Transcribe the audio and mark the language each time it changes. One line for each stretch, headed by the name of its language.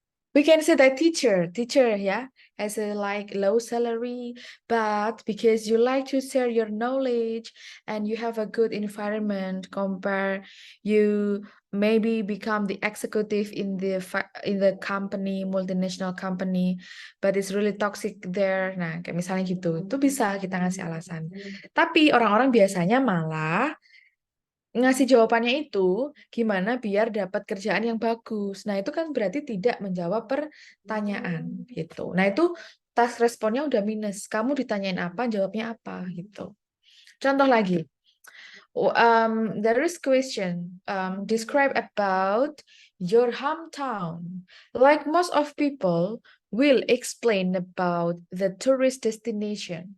English: We can say that teacher, yeah, has a like low salary, but because you like to share your knowledge and you have a good environment, you maybe become the executive in the company, multinational company, but it's really toxic there.
Indonesian: Nah, kayak misalnya gitu, itu bisa kita ngasih alasan. Tapi orang-orang biasanya malah ngasih jawabannya itu gimana biar dapat kerjaan yang bagus. Nah, itu kan berarti tidak menjawab pertanyaan gitu. Nah, itu task responnya udah minus. Kamu ditanyain apa, jawabnya apa gitu. Contoh lagi.
English: There is question. Describe about your hometown. Like most of people will explain about the tourist destination.